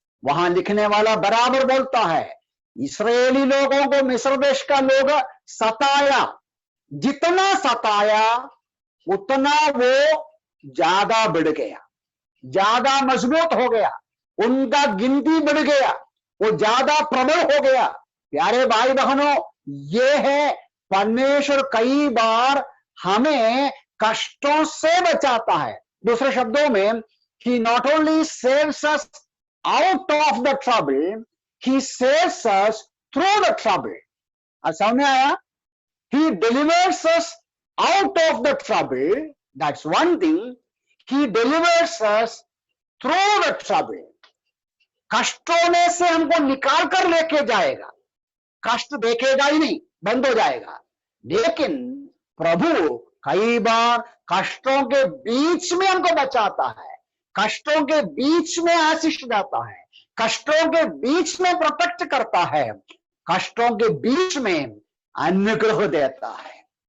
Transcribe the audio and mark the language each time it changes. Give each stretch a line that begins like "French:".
Hindi: वहां लिखने वाला बराबर बोलता है, इस्राएली लोगों को मिस्र देश का लोग सताया, जितना सताया उतना वो ज्यादा बढ़ गया, ज्यादा मजबूत हो गया, उनका गिनती बढ़ गया, वो ज्यादा प्रबल हो गया। प्यारे भाई बहनों, ये है परमेश्वर कई बार हमें कष्टों से बचाता है। दूसरे शब्दों में,
English: he not only saves us out of the trouble, he saves us through the trouble.
Hindi: समझ में आया?
English: He delivers us out of the trouble, that's one thing. He delivers us through the trouble.
Hindi: कष्टों में से हमको निकाल कर लेके जाएगा, कष्ट देखेगा ही नहीं, बंद हो जाएगा। लेकिन प्रभु कई बार कष्टों के बीच में हमको बचाता है, कष्टों के बीच में आशीष देता है, कष्टों के बीच में प्रोटेक्ट करता है, कष्टों के बीच में अनुग्रह देता है।